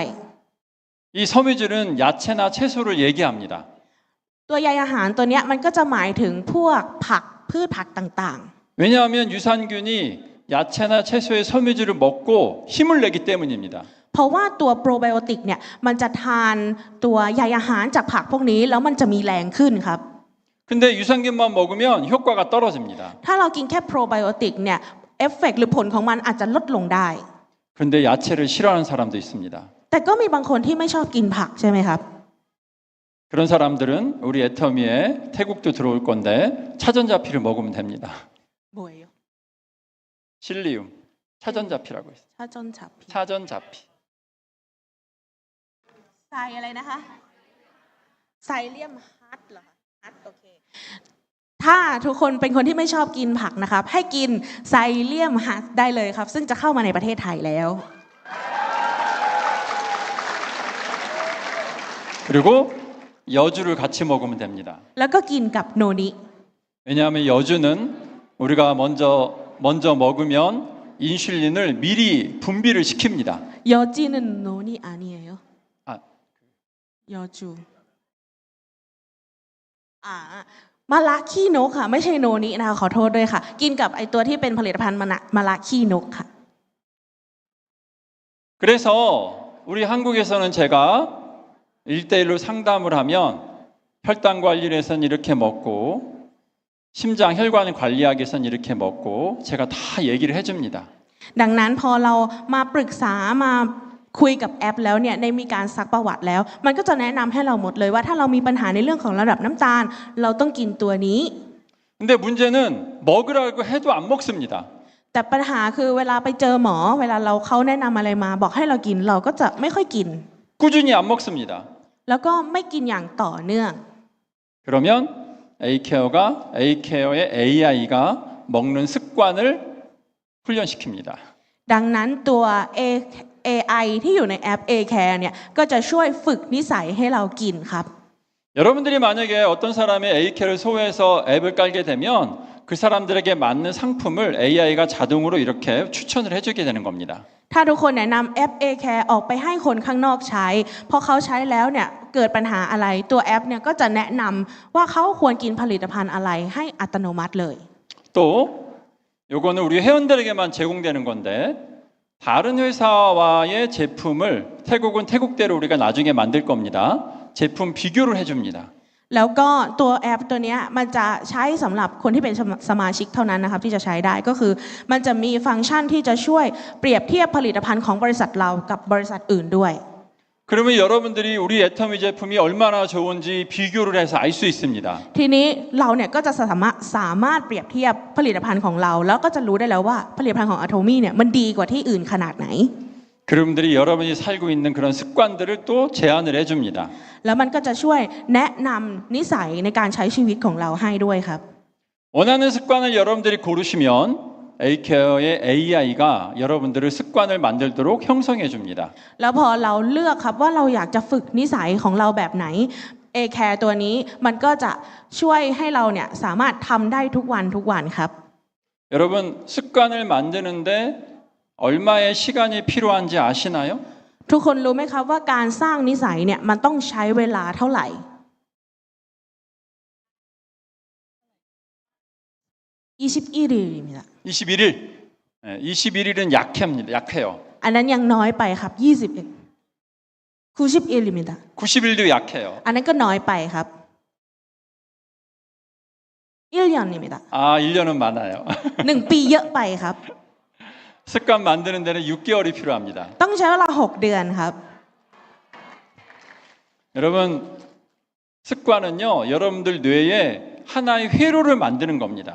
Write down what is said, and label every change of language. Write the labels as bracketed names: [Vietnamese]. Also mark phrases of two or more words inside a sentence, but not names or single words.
[Korean] 이 섬유질은 야채나 채소를 얘기합니다. [Thai] ตัวใยอาหารตัวเนี้ยมันก็จะหมายถึงพวกผักพืชผักต่าง [Korean] 왜냐하면 유산균이 야채나 채소의 섬유질을 먹고 힘을 내기 때문입니다. [Thai] ๆ เพราะว่าตัวโปรไบโอติกเนี่ยมันจะทานตัวใยอาหารจากผักพวกนี้แล้วมันจะมีแรงขึ้นครับ [Korean] 근데 유산균만 먹으면 효과가 떨어집니다. [Thai] ถ้าเรากินแค่โปรไบโอติกเนี่ยเอฟเฟกต์หรือผลของมันอาจจะลดลงได้ [Korean] 근데 야채를 싫어하는 사람도 있습니다. [Thai] แต่ก็มีบางคนที่ไม่ชอบกินผักใช่ไหมครับ [Korean] 그런 사람들은 우리 애터미에 태국도 들어올 건데 차전자피를 먹으면 됩니다. 뭐예요? 실리움, 차전자피라고 있어요. 차전자피. 차전자피. [Thai] ไซอะไรนะคะไซเลียมฮัทเหรอฮัทโอเคถ้าทุกคนเป็นคนที่ไม่ชอบกินผักนะครับให้กินไซเลียมฮัทได้เลยครับซึ่งจะเข้ามาในประเทศไทยแล้ว [Korean] 그리고 여주를 같이 먹으면 됩니다. [Thai] แล้วก็กินกับโนนิ [Korean] 왜냐하면 여주는 우리가 먼저 먹으면 인슐린을 미리 분비를 시킵니다. [Thai] ยอจีนโนนิอาเนีย [Korean] 아, [Thai] ยอจูมาลาขี้นกค่ะไม่ใช่โนนินะคะขอโทษด้วยค่ะ กินกับไอตัวที่เป็นผลิตภัณฑ์มาลาขี้นกค่ะ [Korean] 그래서 우리 한국에서는 제가 1대1로 상담을 하면 혈당 관리를 해서는 이렇게 먹고 심장 혈관 관리하기 위해서는 이렇게 먹고 제가 다 얘기를 해줍니다. [Thai] ดังนั้นพอเรามาปรึกษามาคุยกับแอปแล้วเนี่ยได้มีการซักประวัติแล้ว มันก็จะแนะนำให้เราหมดเลยว่าถ้าเรามีปัญหาในเรื่องของระดับน้ำตาล เราต้องกินตัวนี้ [Korean] 근데 문제는 먹으라고 해도 안 먹습니다. [Thai] แต่ปัญหาคือเวลาไปเจอหมอ เวลาเขาแนะนำอะไรมาบอกให้เรากินเราก็จะไม่ค่อยกิน [Korean] 꾸준히 안 먹습니다. [Thai] แล้วก็ไม่กินอย่างต่อเนื่อง [Korean] 그러면 A케어의 AI가 먹는 습관을 훈련시킵니다. [Thai] ดังนั้นตัว AI ที่อยู่ในแอป A-Care เนี่ยก็จะช่วยฝึกนิสัยให้เรากินครับ [Korean] 여러분들이 만약에 어떤 사람의 A케어를 소개해서 앱을 깔게 되면 그 사람들에게 맞는 상품을 AI가 자동으로 이렇게 추천을 해주게 되는 겁니다. [Thai] ถ้าทุกคนแนะนำแอป A-Care ออกไปให้คนข้างนอกใช้พอเขาใช้แล้วเนี่ยเกิดปัญหาอะไรตัวแอปเนี่ยก็จะแนะนำว่าเขาควรกินผลิตภัณฑ์อะไรให้อัตโนมัติเลย [Korean] 또 요거는 우리 회원들에게만 제공되는 건데 다른 회사와의 제품을 태국은 태국대로 우리가 나중에 만들 겁니다. 제품 비교를 해줍니다. [Thai] แล้วก็ตัวแอปตัวนี้มันจะใช้สำหรับคนที่เป็นสมาชิกเท่านั้นนะครับที่จะใช้ได้ก็คือมันจะมีฟังก์ชันที่จะช่วยเปรียบเทียบผลิตภัณฑ์ของบริษัทเรากับบริษัทอื่นด้วย [Korean] 그러면 여러분들이 우리 애터미 제품이 얼마나 좋은지 비교를 해서 알 수 있습니다. [Thai] ทีนี้เราเนี่ยก็จะสามารถเปรียบเทียบผลิตภัณฑ์ของเราแล้วก็จะรู้ได้แล้วว่าผลิตภัณฑ์ของ Atomy เนี่ยมันดีกว่าที่อื่นขนาดไหน [Korean] 그분들이 여러분이 살고 있는 그런 습관들을 또 제안을 해줍니다. [Thai] แล้วมันก็จะช่วยแนะนำนิสัยในการใช้ชีวิตของเราให้ด้วยครับ [Korean] 원하는 습관을 여러분들이 고르시면 A케어의 AI가 여러분들을 습관을 만들도록 형성해 줍니다. [Thai] แล้วพอเราเลือกครับว่าเราอยากจะฝึกนิสัยของเราแบบไหน A-Care ตัวนี้มันก็จะช่วยให้เราเนี่ยสามารถทำได้ทุกวันครับ [Korean] 여러분 습관을 만드는데 얼마의 시간이 필요한지 아시나요? [Thai] ทุกคนรู้ไหมครับว่าการสร้างนิสัยเนี่ยมันต้องใช้เวลาเท่าไหร่ [Korean] 21일입니다. 21일. 21일은 약해요. [Thai] อันนั้นยังน้อยไปครับ21 [Korean] 91일입니다. 90일도 약해요. [Thai] อันนั้นก็น้อยไปครับ [Korean] 1년입니다. 아, 1년은 많아요. [Thai] 1 ปีเยอะไปครับ [Korean] 습관 만드는 데는 6개월이 필요합니다. [Thai] ต้องใช้เวลา6 เดือนครับ [Korean] 여러분 습관은요, 여러분들 뇌에 하나의 회로를 만드는 겁니다.